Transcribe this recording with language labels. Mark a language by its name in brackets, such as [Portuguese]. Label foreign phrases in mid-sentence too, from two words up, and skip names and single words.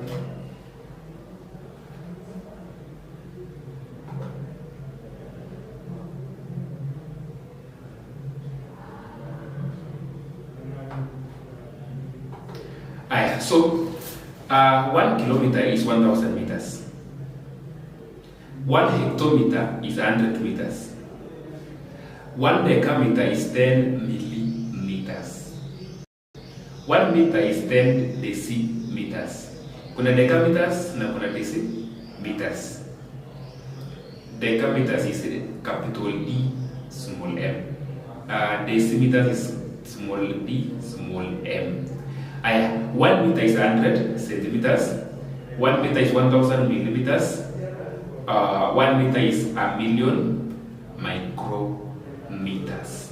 [English] So 1 kilometer is 1,000 meters. 1 hectometer is 100 meters. 1 decameter is 10 millimeters. 1 meter is 10 decimeters. [Swahili] Kuna decameters na kuna decimeters. [English] Decameters is capital D, small m. Decimeters is small d, small m. 1 meter is 100 centimeters. 1 meter is 1,000 millimeters. 1 meter is 1,000,000 micrometers.